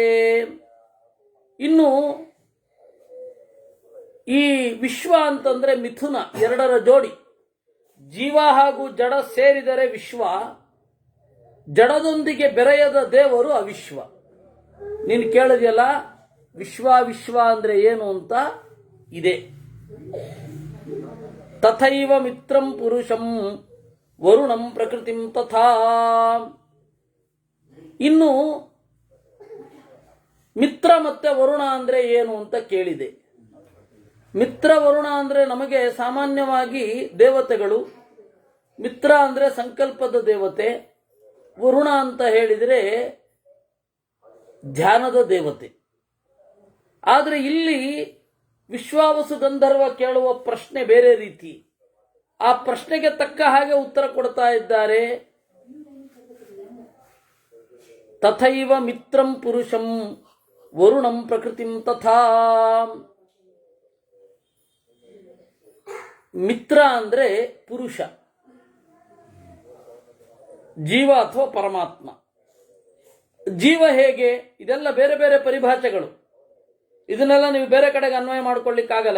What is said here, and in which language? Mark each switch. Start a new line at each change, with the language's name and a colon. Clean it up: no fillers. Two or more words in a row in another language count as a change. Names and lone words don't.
Kannada: ಇನ್ನು ಈ ವಿಶ್ವ ಅಂತಂದ್ರೆ ಮಿಥುನ, 2ರ ಜೋಡಿ. ಜೀವ ಹಾಗೂ ಜಡ ಸೇರಿದರೆ ವಿಶ್ವ. ಜಡದೊಂದಿಗೆ ಬೆರೆಯದ ದೇವರು ಅವಿಶ್ವ. ನೀನು ಕೇಳಿದೆಯಲ್ಲ ವಿಶ್ವ ಅಂದ್ರೆ ಏನು ಅಂತ. ಇದೆ.
Sanskrit: ತಥೈವ ಮಿತ್ರಂ ಪುರುಷಂ ವರುಣಂ ಪ್ರಕೃತಿಂ ತಥಾ.
Kannada: ಇನ್ನು ಮಿತ್ರ ಮತ್ತೆ ವರುಣ ಅಂದ್ರೆ ಏನು ಅಂತ ಕೇಳಿದೆ. ಮಿತ್ರ ವರುಣ ಅಂದ್ರೆ ನಮಗೆ ಸಾಮಾನ್ಯವಾಗಿ ದೇವತೆಗಳು. ಮಿತ್ರ ಅಂದ್ರೆ ಸಂಕಲ್ಪದ ದೇವತೆ. ವರುಣ ಅಂತ ಹೇಳಿದರೆ ಧ್ಯಾನದ ದೇವತೆ. ಆದರೆ ಇಲ್ಲಿ ವಿಶ್ವಾವಸು ಗಂಧರ್ವ ಕೇಳುವ ಪ್ರಶ್ನೆ ಬೇರೆ ರೀತಿ. ಆ ಪ್ರಶ್ನೆಗೆ ತಕ್ಕ ಹಾಗೆ ಉತ್ತರ ಕೊಡ್ತಾ ಇದ್ದಾರೆ.
Sanskrit: ತಥೈವ ಮಿತ್ರಂ ಪುರುಷಂ ವರುಣಂ ಪ್ರಕೃತಿಂ ತಥಾ.
Kannada: ಮಿತ್ರ ಅಂದ್ರೆ ಪುರುಷ, ಜೀವ ಅಥವಾ ಪರಮಾತ್ಮ. ಜೀವ ಹೇಗೆ? ಇದೆಲ್ಲ ಬೇರೆ ಬೇರೆ ಪರಿಭಾಷೆಗಳು. ಇದನ್ನೆಲ್ಲ ನೀವು ಬೇರೆ ಕಡೆಗೆ ಅನ್ವಯ ಮಾಡ್ಕೊಳ್ಳಿಕ್ಕಾಗಲ್ಲ.